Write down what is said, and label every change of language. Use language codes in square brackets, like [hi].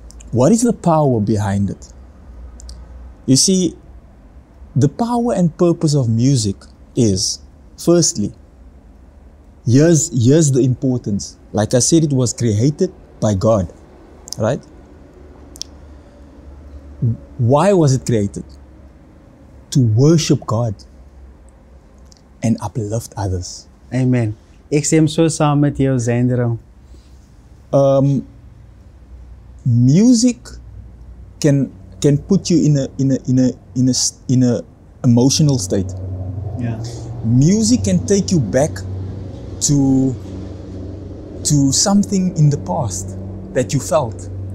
[en] What is the power behind it? You see, the power and purpose of music is, firstly, here's the importance. Like I said, it was created by God, right? Why was it created? To worship God and uplift others. Amen. [af] Ek stem so saam met jou, Zandro. [en] Music can put you in a emotional state. [af] Ja. [en] Music can take you back to something in the past that you felt.